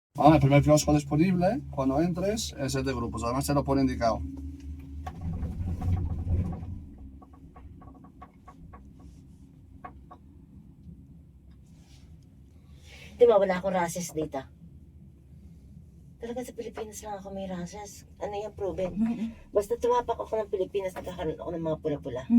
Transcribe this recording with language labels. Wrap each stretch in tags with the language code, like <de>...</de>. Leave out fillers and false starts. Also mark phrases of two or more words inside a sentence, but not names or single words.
<es>El primer kiosco disponible, cuando entres, es el de grupos. Además te lo pone indicado.</es> <tl>Di ba wala akong rashes dito? Talaga sa Pilipinas lang ako may rashes. Ano yung proven? Basta tumapak ako ng Pilipinas, nagkakaroon ako ng mga pula-pula.</tl>